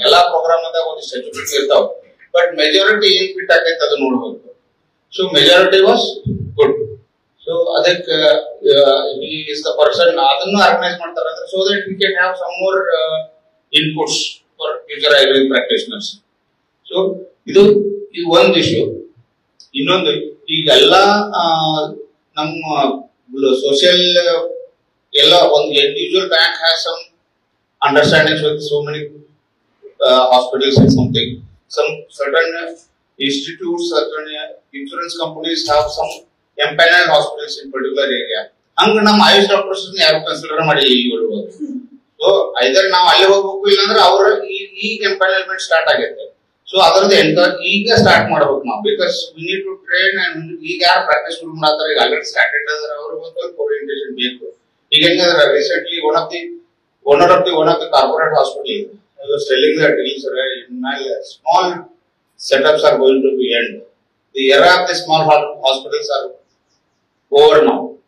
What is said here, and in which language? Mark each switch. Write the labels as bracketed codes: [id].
[kn] ಎಲ್ಲಾ ಪ್ರೋಗ್ರಾಮ್ ಅದಾಗ ಒಂದಿಷ್ಟು ಹೆಚ್ಚು ಇರ್ತಾವ, ಬಟ್ ಮೆಜಾರಿಟಿ ಏನ್ ಫಿಟ್ ಆಗೈತೆ ಅದು ನೋಡ್ಬೇಕು. [en] So majority was good. So ಅದಕ್ಕೆ he is the person [kn] ಅದನ್ನು ಆರ್ಗನೈಸ್ ಮಾಡ್ತಾರೆ ಅಂದ್ರೆ [en] so that we can have some more inputs for future Ayurvedic practitioners. [kn] So ಇದು ಒಂದು ಇಶ್ಯೂ. ಇನ್ನೊಂದು ಈಗೆಲ್ಲ ನಮ್ಮ ಸೋಷಿಯಲ್ ಎಲ್ಲ ಒಂದು [en] Individual bank has some understandings with so many hospitals and something. Some certain institutes, certain insurance companies have some empaneled hospitals in particular area. [kn] ಹಂಗ ನಮ್ಮ AYUSH doctors ಯಾರು ಕನ್ಸಿಡರ್ ಮಾಡಿಲ್ಲ ಇಲ್ಲಿವರೆಗೂ. ಸೊ ಐದರ್ ನಾವು ಅಲ್ಲಿ ಹೋಗ್ಬೇಕು, ಇಲ್ಲಾಂದ್ರೆ ಅವ್ರ ಈ ಎಂಪ್ಯಾನಲ್ಮೆಂಟ್ ಸ್ಟಾರ್ಟ್ ಆಗೈತೆ. ಸೊ ಅದರದ್ದು ಈಗ ಸ್ಟಾರ್ಟ್ ಮಾಡ್ಬೇಕು ನಾವು, [en] because we need to train and [kn] ಈಗ ಯಾರು ಪ್ರಾಕ್ಟೀಸ್ ಶುರು ಮಾಡ್ತಾರೆ, ಈಗ ಆಲ್ರೆಡಿ ಸ್ಟಾರ್ಟೆಡ್ ಅದರ ಅವ್ರಿಗೆ ಓರಿಯಂಟೇಷನ್ ಬೇಕು. ಈಗ ಹೆಂಗಂದ್ರೆ [en] Recently one of the corporate hospital was telling that small setups are going to be end. The era of the small hospitals are over now.